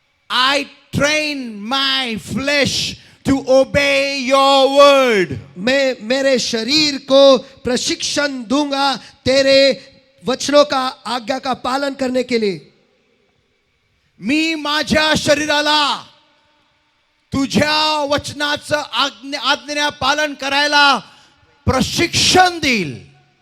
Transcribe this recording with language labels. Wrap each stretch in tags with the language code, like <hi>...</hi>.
<en>I train my flesh to obey your word.</en> <hi>मैं मेरे शरीर को प्रशिक्षण दूंगा तेरे वचनों का, आज्ञा का पालन करने के लिए।</hi> <mr>मी माझ्या शरीराला तुझ्या वचनाचं आज्ञा पालन करायला प्रशिक्षण देईल.</mr>